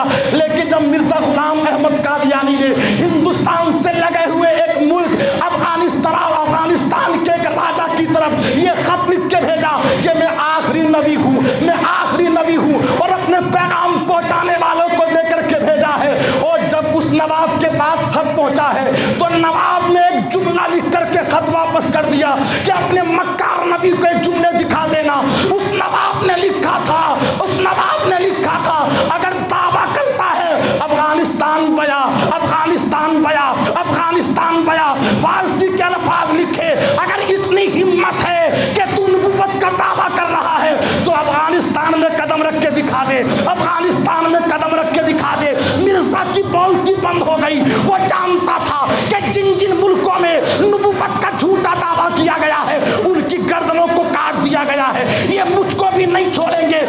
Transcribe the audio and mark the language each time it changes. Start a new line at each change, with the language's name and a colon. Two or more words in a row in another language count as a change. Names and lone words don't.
Urdu: لیکن جب مرزا غلام احمد قادیانی نے ہندوستان سے لگے ہوئے ایک ملک افغانستان کے ایک راجا کی طرف یہ خط لکھ کے بھیجا کہ میں آخری نبی ہوں، میں آخری نبی ہوں، اور اپنے پیغام پہنچانے والوں کو دے کر کے بھیجا ہے، اور جب اس نواب کے پاس خط پہنچا ہے تو نواب نے ایک جملہ لکھ کر کے خط واپس کر دیا کہ اپنے مکار نبی کو ایک جملے دکھا دینا۔ اس نواب نے لکھا تھا، اس نواب نے لکھا تھا، اگر دعویٰ کرتا ہے افغانستان بیا، افغانستان بیا، افغانستان بیا، فارسی کے الفاظ لکھے، اگر اتنی ہمت ہے کہ تو نبوت کا دعویٰ کر رہا ہے تو افغانستان میں قدم رکھ کے دکھا دے، افغانستان میں قدم رکھ کے دکھا دے۔ مرزا کی بولتی بند ہو گئی، وہ جانتا تھا کہ جن جن ملکوں میں نبوت کا جھوٹا دعویٰ کیا گیا ہے ان کی گردنوں کو کاٹ دیا گیا ہے، یہ مجھ کو بھی نہیں چھوڑیں گے۔